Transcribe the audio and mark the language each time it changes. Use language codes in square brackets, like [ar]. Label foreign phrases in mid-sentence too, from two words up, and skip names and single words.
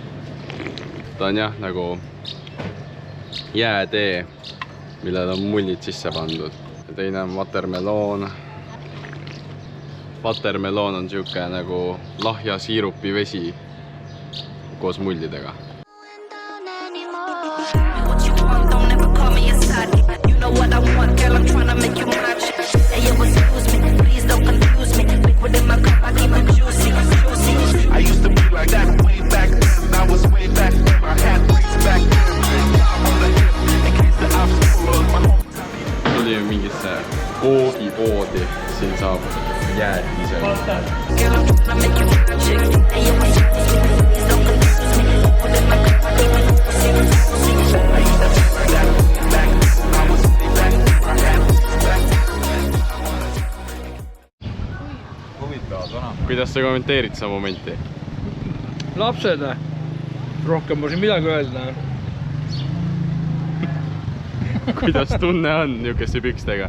[et] Ta on jah nagu jäätee, millel on mullid sisse pandud. Ja teine on watermelon. Watermelon on siuke nagu lahja siirupi vesi koos mullidega. [en] What I want, girl, I'm trying to make you my chick. Hey, yo, excuse me, please don't confuse me. Liquid in my cup, I keep it juicy, juicy. I used to be like that way back then. I was way back then. I had ways back then. I'm on the hip, in case the obstacle was my home. [et] Tulime mingisse koogipoodi, siin saab jäätise. [en] Girl, I'm trying to make you my chick. Hey, yo, excuse me, please don't confuse me. Liquid in my cup, I keep it juicy, juicy. I used to be like that way back then. [et] Kuidas sa kommenteerid seda momenti? Lapsed, rohkem ma siin midagi öelda. Kuidas tunne on niukeste pükstega?